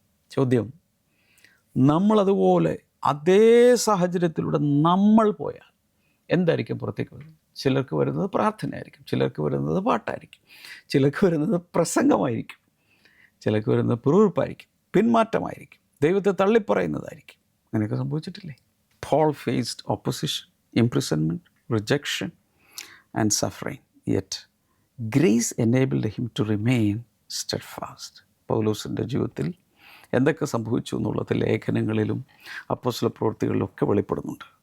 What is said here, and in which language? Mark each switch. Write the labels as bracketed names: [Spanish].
[Malayalam] ചോദ്യം, നമ്മളതുപോലെ അതേ സാഹചര്യത്തിലൂടെ നമ്മൾ പോയാൽ എന്തായിരിക്കും പുറത്തേക്ക് വരുന്നത്? ചിലർക്ക് വരുന്നത് പ്രാർത്ഥനയായിരിക്കും, ചിലർക്ക് വരുന്നത് പാട്ടായിരിക്കും, ചിലർക്ക് വരുന്നത് പ്രസംഗമായിരിക്കും, ചിലർക്ക് വരുന്നത് പിറുപിറുപ്പായിരിക്കും, പിന്മാറ്റമായിരിക്കും, ദൈവത്തെ തള്ളിപ്പറയുന്നതായിരിക്കും. അങ്ങനെയൊക്കെ സംഭവിച്ചിട്ടില്ലേ? [English] Paul faced opposition, imprisonment, rejection and suffering. Yet grace enabled him to remain steadfast. [Malayalam] പൗലോസിൻ്റെ ജീവിതത്തിൽ എന്തൊക്കെ സംഭവിച്ചു എന്നുള്ളത് ലേഖനങ്ങളിലും അപ്പോസ്തല പ്രവൃത്തികളിലും ഒക്കെ വെളിപ്പെടുന്നുണ്ട്.